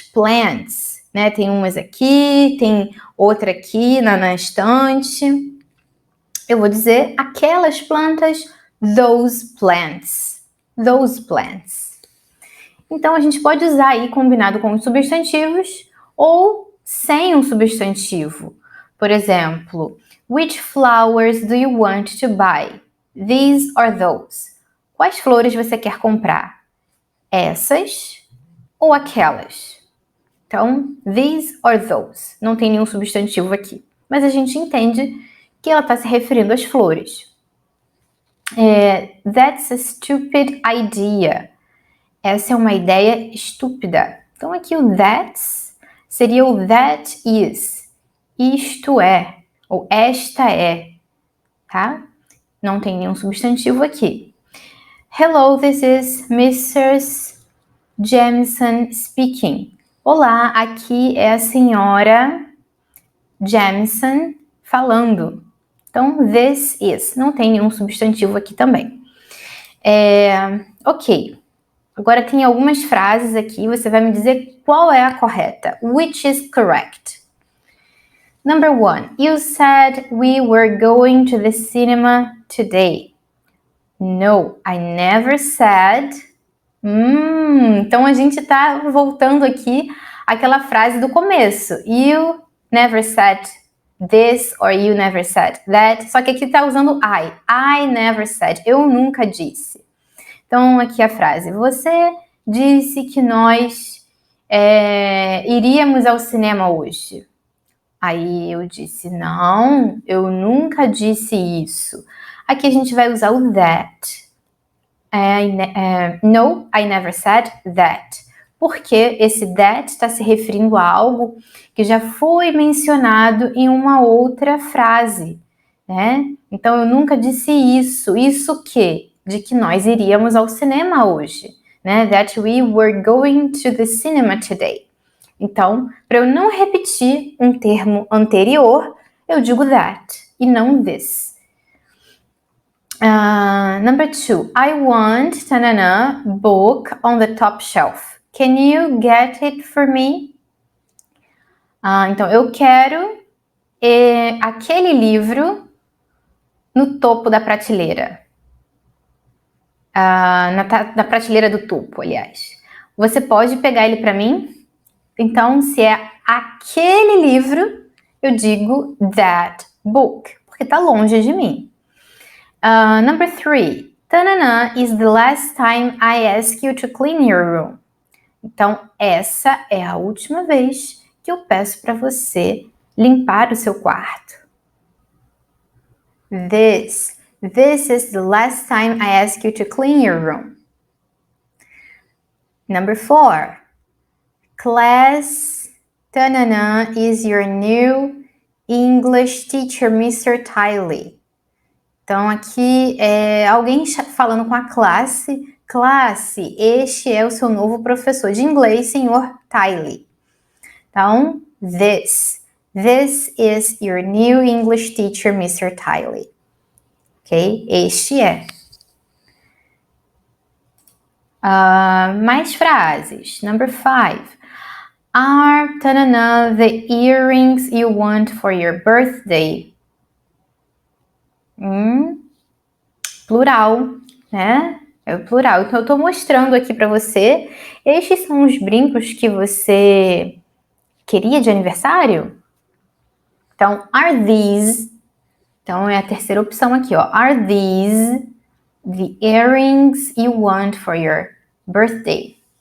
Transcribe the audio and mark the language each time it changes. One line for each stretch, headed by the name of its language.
Portuguese: Plants, né? Tem umas aqui, tem outra aqui na estante. Eu vou dizer aquelas plantas,
English: those plants. Those plants.
Portuguese: Então, a gente pode usar aí combinado com os substantivos ou sem um substantivo.
English: Por exemplo, which flowers do you want to buy? These or those?
Portuguese: Quais flores você quer comprar? Essas ou aquelas? Então,
English: these or those.
Portuguese: Não tem nenhum substantivo aqui. Mas a gente entende que ela está se referindo às flores.
English: That's a stupid idea.
Portuguese: essa é uma ideia estúpida. Então aqui o that's seria o that is. Isto é, ou esta é, tá? Não tem nenhum substantivo aqui.
English: Hello, this is Mrs. Jamison speaking.
Portuguese: Olá, aqui é a senhora Jamison falando. Então,
English: this is.
Portuguese: Não tem nenhum substantivo aqui também. Ok. Agora tem algumas frases aqui. Você vai me dizer qual é a correta.
English: Which is correct? Number 1. You said we were going to the cinema today. No, I never said.
Portuguese: Então a gente tá voltando aqui àquela frase do começo.
English: You never said this or you never said that.
Portuguese: Só que aqui tá usando I.
English: I never said.
Portuguese: Eu nunca disse. Então aqui a frase. Você disse que nós iríamos ao cinema hoje. Aí eu disse, não, eu nunca disse isso. Aqui a gente vai usar o that.
English: No, I never said that.
Portuguese: Porque esse that está se referindo a algo que já foi mencionado em uma outra frase, né? Então eu nunca disse isso. Isso que? De que nós iríamos ao cinema hoje, né?
English: That we were going to the cinema today.
Portuguese: Então, para eu não repetir um termo anterior, eu digo that e não this.
English: Number 2. I want tanana book on the top shelf. Can you get it for me?
Portuguese: Então, eu quero aquele livro no topo da prateleira. Na prateleira do topo, aliás. Você pode pegar ele para mim? Então, se é aquele livro, eu digo
English: that book,
Portuguese: porque está longe de mim.
English: Number 3. Tanana is the last time I ask you to clean your room.
Portuguese: Então, essa é a última vez que eu peço para você limpar o seu quarto.
English: This is the last time I ask you to clean your room. Number 4. Class, tanana is your new English teacher, Mr. Tiley.
Portuguese: Então, aqui é alguém falando com a classe. Classe, este é o seu novo professor de inglês, senhor Tiley.
English: Então, this is your new English teacher, Mr.
Portuguese: Tiley. Ok? Este é. Mais frases.
English: Number 5. Are tanana the earrings you want for your birthday?
Portuguese: Plural, né? É o plural. Então, eu estou mostrando aqui para você. Estes são os brincos que você queria de aniversário? Então,
English: are these...
Portuguese: Então, é a terceira opção aqui, ó.
English: Are these the earrings you want for your birthday?